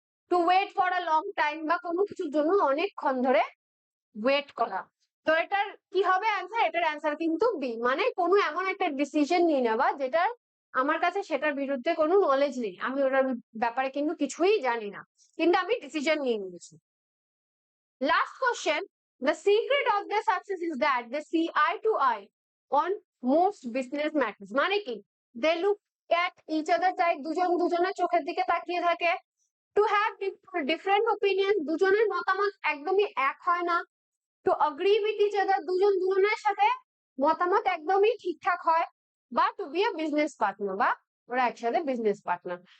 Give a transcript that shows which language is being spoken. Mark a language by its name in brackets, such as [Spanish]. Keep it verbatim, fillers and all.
[English] to wait for a long time, [Bangla] বা কোনো কিছুর জন্য অনেকক্ষণ ধরে ওয়েট করা। তো এটার কি হবে অ্যান্সার? এটার অ্যান্সার কিন্তু বি, মানে কোনো এমন একটা ডিসিশন নিয়ে নেওয়া যেটার আমার কাছে সেটার বিরুদ্ধে কোনো নলেজ নেই, আমি ওটার ব্যাপারে কিন্তু কিছুই জানি না, কিন্তু আমি ডিসিশন নিয়ে নিয়েছি। [English] Last question. The secret of their success is that they see eye to eye on most business matters. [Bangla] মানে কি, [English] they look at each other, [Bangla] তাই দুজন দুজনের চোখের দিকে তাকিয়ে থাকে। [English] To have different opinions, [Bangla] দুজনের মতামত একদমই এক হয় না। [English] to agree with each other, [Bangla] দুজন দুজনের সাথে মতামত একদমই ঠিকঠাক হয়। বা [English] to be a business partner, [Bangla] বা ওরা একসাথে বিজনেস পার্টনার।